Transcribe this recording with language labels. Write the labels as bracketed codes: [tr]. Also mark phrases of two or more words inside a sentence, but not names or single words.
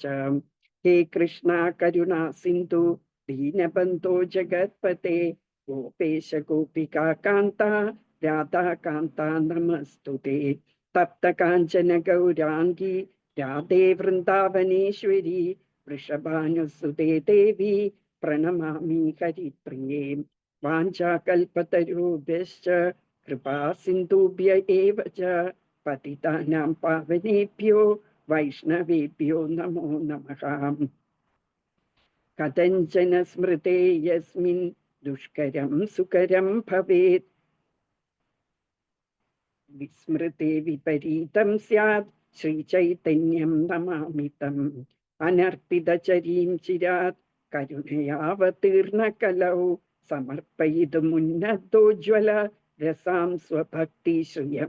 [sa] ഹേ കൃഷ്ണ കരുണാ സിന്ധു ദീനബന്ധോ ജഗത്പതേ ഗോപേശ ഗോപികാകാന്ത രാധാകാന്ത നമസ്തുതേ. തപ്ത കാഞ്ചന ഗൗരാംഗി രാധേ വൃന്ദാവനേശ്വരി വൃഷഭാനുസുതേ ദേവി പ്രണമാമി ഹരിപ്രിയേ. വാഞ്ചാകൽപതരുഭ്യശ്ച കൃപാ സിന്ധുഭ്യ ഏവ ച പതിതാനാം പാവനേഭ്യോ വൈഷ്ണവേഭ്യോ നമോ നമഃ. കഥഞ്ചന സ്മൃതേ യസ്മിൻ ദുഷ്കരം സുകരം ഭവേത് വിസ്മൃതേ വിപരീതം സ്യാത് ശ്രീചൈതന്യം നമാമിതം. അനർപ്പിതചരീം ചിരാത് കരുണയാവതീർണകലൗ സമർപ്പയിതുമുന്നതോജ്വല രസാം സ്വഭക്തി ശ്രിയം.